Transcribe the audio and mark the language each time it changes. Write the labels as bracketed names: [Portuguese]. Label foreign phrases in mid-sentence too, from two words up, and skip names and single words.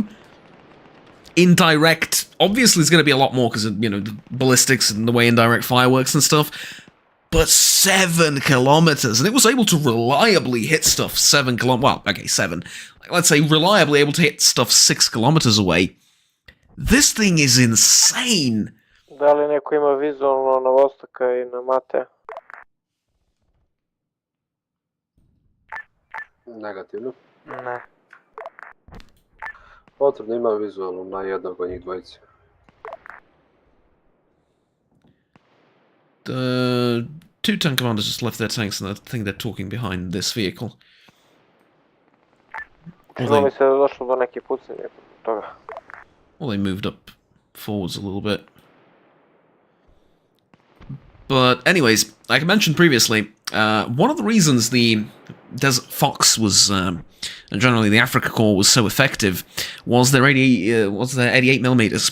[English] Indirect, obviously it's going to be a lot more because of, you know, the ballistics and the way indirect fire works and stuff. But 7 kilometers, and it was able to reliably hit stuff 7 kilometers. Well, okay, 7. Let's say reliably able to hit stuff 6 kilometers away. This thing is insane. [Serbian] Da li neko ima vizualno na Vostoka I na Mate? Negativno. Ne. Potrebno ima vizualno na jednog od njih dvojice. [English] The 2 tank commanders just left their tanks and I think they're talking behind this vehicle. [Serbian] Čini mi se da je došlo do neke pucanje toga. [English] Well, they moved up forwards a little bit. But anyways, like I mentioned previously, one of the reasons the Desert Fox was, and generally the Africa Corps was so effective, was their 88mm.